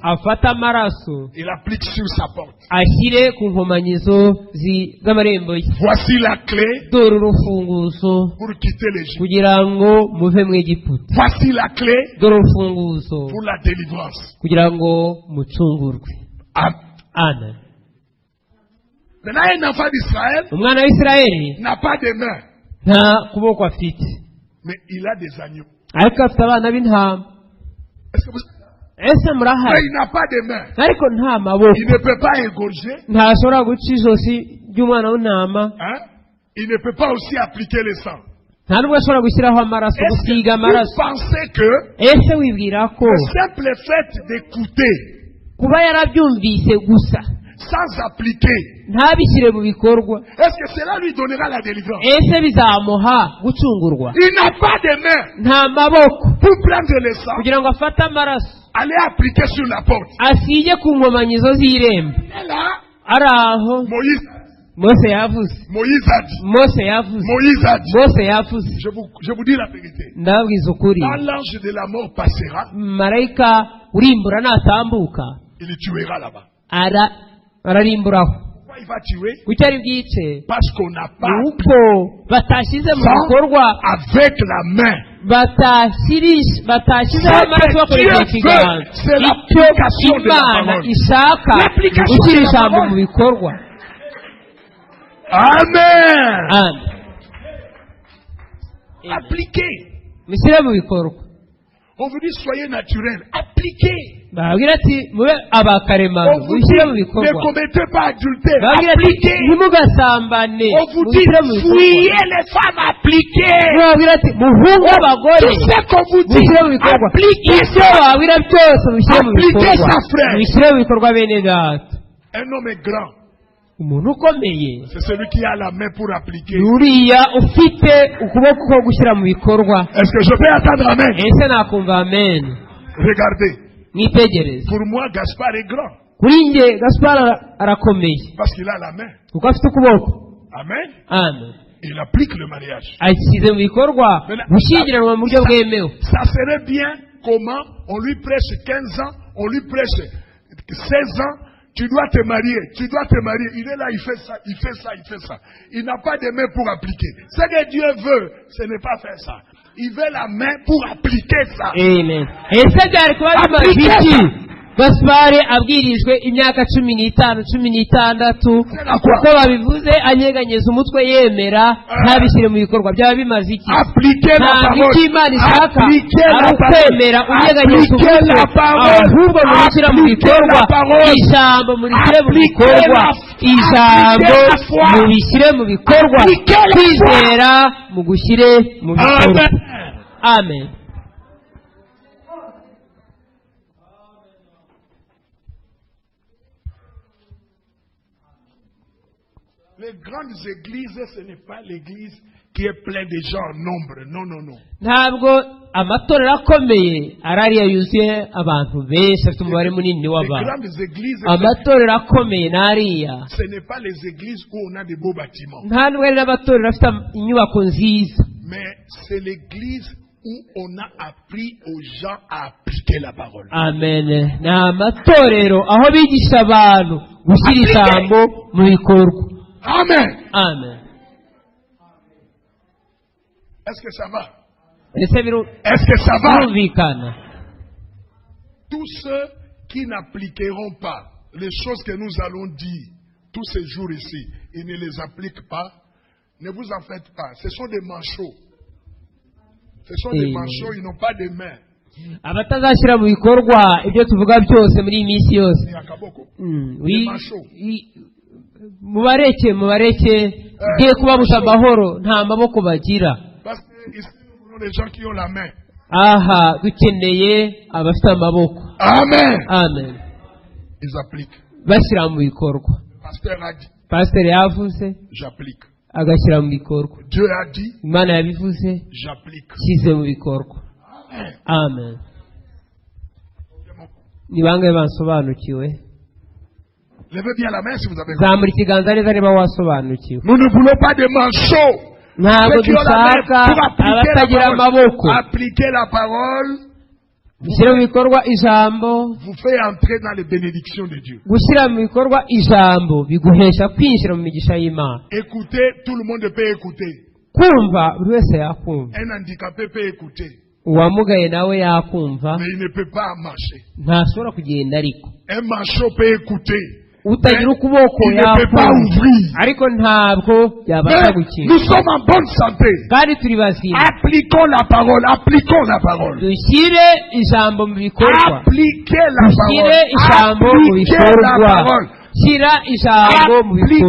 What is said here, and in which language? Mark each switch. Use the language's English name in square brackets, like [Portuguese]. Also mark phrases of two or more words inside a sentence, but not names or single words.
[Kinyarwanda] afate amaraso, [French] il applique sur sa porte. [Kinyarwanda] ashyire ku nkomanyizo z'amarembo ye. [French] Voici la clé [Kinyarwanda] dore urufunguzo [French] pour quitter l'Égypte. [Kinyarwanda] kugira ngo muve mu egiputa. [French] Voici la clé [Kinyarwanda] dore urufunguzo [French] pour la délivrance. [Kinyarwanda] kugira ngo mucungurwe. amen. [French] Maintenant, un enfant d'Israël [Kinyarwanda] umwana w'isirayeli [French] n'a pas de main, [Kinyarwanda] nta kuboko afite, [French] mais il a des agneaux. [Kinyarwanda] ariko afite abana b'intama. [French] que vous... [Kinyarwanda] ese [French] Mais [Kinyarwanda] murahari [French] il n'a pas de main. [Kinyarwanda] ariko nta maboko [French] Il ne peut pas égorger. [Kinyarwanda] ntashobora guca ijosi ry'umwana w'intama [French] Hein? Il ne peut pas aussi appliquer le sang. [Kinyarwanda] nta nubwo ashobora gushyiraho amaraso [French] Est-ce [Kinyarwanda] gusiga [French] que vous [Kinyarwanda] amaraso [French] pensez que [Kinyarwanda] ese wibwira ko [French] le simple fait d'écouter [Kinyarwanda] kuba yarabyumvise gusa [French] sans appliquer, [Kinyarwanda] ntabishyire mu bikorwa [French] est-ce que cela lui donnera la délivrance? [Kinyarwanda] ese bizamuha gucungurwa [French] Il n'a pas de main [Kinyarwanda] nta maboko [French] pour prendre le sang, [Kinyarwanda] kugira ngo afate amaraso [French] aller appliquer sur la porte. [Kinyarwanda] asige ku nkomanyizo z'irembo [French] Et là, [Kinyarwanda] ari aho [French] Moïse [Kinyarwanda] mose yavuze [French] a dit, [Kinyarwanda] mose yavuze [French] Moïse a dit, [Kinyarwanda] mose yavuze [French] je vous dis la vérité. [Kinyarwanda] ndababwiza ukuri [French] Quand l'ange de la mort passera, [Kinyarwanda] marayika urimbura natambuka [French] il le tuera là-bas. [Kinyarwanda] ararimburaho [French] Pourquoi il va tuer? [Kinyarwanda] kuki ari bwice [French] Parce qu'on n'a pas [Kinyarwanda] ni uko batashyize mu bikorwa [French] avec la main. [Kinyarwanda] batashyizeho amaraso bakoresheje ikiganza [French] C'est [Kinyarwanda] icyo [French] l'application de la [Kinyarwanda] imana [French] parole. [Kinyarwanda] ishaka [French] L'application [Kinyarwanda] gushyira [French] de la [Kinyarwanda] ijambo [French] parole. [Kinyarwanda] mu bikorwa [French] Amen. Amen. Appliquez. [Kinyarwanda] mushyire mu bikorwa [French] On vous dit soyez naturel. Appliquez. [Kinyarwanda] babwira ati mube abakaremano [French] On vous dit [Kinyarwanda] mushyire mu [French] ne [Kinyarwanda] bikorwa [French] commettez pas adultère. [Kinyarwanda] babwira ati [French] Appliquez. [Kinyarwanda] ntimugasambane [French] On vous dit [Kinyarwanda] mushyire mu bikorwa [French] fuyez les femmes. Appliquez. [Kinyarwanda] babwira ati muhunge abagore [French] Tout ce qu'on vous dit, [Kinyarwanda] mushyire mu bikorwa [French] appliquez [Kinyarwanda] ibyo [French] ça. [Kinyarwanda] babwira byose mushyire mu [French] Appliquez [Kinyarwanda] bikorwa [French] ça, frère. [Kinyarwanda] mushyire mu bikorwa bene data [French] Un homme est grand. [Kinyarwanda] umuntu ukomeye [French] C'est celui qui a la main pour appliquer. [Kinyarwanda] uriya ufite ukuboko ko gushyira mu bikorwa [French] Est-ce que je peux attendre amen? [Kinyarwanda] ese nakumva amen [French] Regardez. [Kinyarwanda] mwitegereze [French] Pour moi, Gaspard est grand. [Kinyarwanda] kuri njye gaspar arakomeye [French] Parce qu'il a la main. [Kinyarwanda] kuko afite ukuboko [French] Amen. [Kinyarwanda] amen [French] Il applique le mariage. [Kinyarwanda] ashyize mu bikorwa gushyingiranwa mu buryo bwemewe [French] Ça serait bien comment on lui prêche 15 ans, on lui prêche 16 ans. Tu dois te marier, tu dois te marier. Il est là, il fait ça, il fait ça, il fait ça. Il n'a pas de main pour appliquer. Ce que Dieu veut, ce n'est pas faire ça. Il veut la main pour appliquer ça. [Kinyarwanda] amen ese byari kuba bimaze iki gaspari abwirijwe imyaka 15 16 kuko babivuze anyeganyeza umutwe yemera ntabishyire mu bikorwa byaba bimaze iki [French] Appliquer la [Kinyarwanda] ntabwo [French] parole. [Kinyarwanda] icyo imana ishaka [French] Appliquer [Kinyarwanda] ari [French] la [Kinyarwanda] ukwemera [French] parole. [Kinyarwanda] unyeganyeza [French] Appliquer [Kinyarwanda] umutwe [French] la parole. [Kinyarwanda] ahubwo murishyira mu [French] Appliquer [Kinyarwanda] bikorwa [French] la parole. [Kinyarwanda] ijambo murishyire mu [French] Appliquer [Kinyarwanda] bikorwa [French] la- [Kinyarwanda] ijambo [French] Appliquer la foi. [Kinyarwanda] mubishyire mu bikorwa [French] Appliquer la foi. [Kinyarwanda] kwizera mu gushyire mu bikorwa [French] Amen. [Kinyarwanda] amen [French] Les grandes églises, ce n'est pas l'église qui est pleine de gens en nombre. Non, non, non. [Kinyarwanda] ntabwo amatorero akomeye ari ariya yuzuye abantu benshi afite umubare munini [French] Les [Kinyarwanda] w'abantu [French] grandes églises, [Kinyarwanda] amatorero akomeye ni ariya [French] ce n'est pas les églises où on a de beaux bâtiments. [Kinyarwanda] nta nubwo ari n'amatorero afite inyubako nziza [French] Mais c'est l'église où on a appris aux gens à appliquer la parole. [Kinyarwanda] amen ni amatorero aho bigisha abantu gushyira ijambo mu bikorwa [French] Amen. [Kinyarwanda] amen [French] Est-ce que ça va? [Kinyarwanda] ese [French] Est-ce que ça va? [Kinyarwanda] birumvikana [French] Tous ceux qui n'appliqueront pas les choses que nous allons dire tous ces jours ici, ils ne les appliquent pas, ne vous en faites pas. Ce sont des manchots. Ce sont des manchots, ils n'ont pas de mains. [Kinyarwanda] abatazashyira mu bikorwa ibyo tuvuga byose muri iyi minsi yose [French] Il y a Kaboko. wi- manchots. [Kinyarwanda] mubareke ugiye kubabuza amahoro nta maboko bagira [French] Parce que ici, nous voulons des gens qui ont la main. [Kinyarwanda] aha dukeneye abafite amaboko [French] Amen. [Kinyarwanda] amen [French] Ils appliquent. [Kinyarwanda] bashyira mu bikorwa [French] Le pasteur a dit, [Kinyarwanda] pasiteri yavuze [French] j'applique. [Kinyarwanda] agashyira mu bikorwa [French] Dieu a dit, [Kinyarwanda] imana yabivuze [French] j'applique. [Kinyarwanda] shyize mu bikorwa [French] Amen. [Kinyarwanda] amen ni bangahe basobanukiwe [French] Levez bien la main si vous avez compris. [Kinyarwanda] zamura ikiganza neza niba wasobanukiwe [French] Nous ne voulons pas de manchots. [Kinyarwanda] ntabwo [French] Ceux qui ont la main [Kinyarwanda] dushaka [French] pour appliquer [Kinyarwanda] abatagira [French] la [Kinyarwanda] amaboko [French] parole. Appliquer la parole [Kinyarwanda] gushyira mu bikorwa ijambo [French] vous fait entrer dans les bénédictions de Dieu. [Kinyarwanda] gushyira mu bikorwa ijambo biguhesha kwinjira mu migisha y'imana [French] Écouter, tout le monde peut écouter. [Kinyarwanda] kumva buri wese yakumva [French] Un handicapé peut écouter, [Kinyarwanda] uwamugaye nawe yakumva [French] mais il ne peut pas marcher. [Kinyarwanda] ntashobora kugenda ariko [French] Un manchot peut écouter, [Kinyarwanda] utagira ukuboko [French] il ne peut pas [Kinyarwanda] yafunga [French] ouvrir. [Kinyarwanda] ariko ntabwo yabasha [French] Mais [Kinyarwanda] gukinga [French] nous sommes en bonne santé. [Kinyarwanda] kandi turi bazima [French] Appliquons la parole, appliquons la parole. [Kinyarwanda] dushyire ijambo mu bikorwa [French] Appliquez la [Kinyarwanda] dushyire [French] parole. [Kinyarwanda] ijambo mu [French] Appliquez la [Kinyarwanda] bikorwa [French] parole. [Kinyarwanda] shyira ijambo mu bikorwa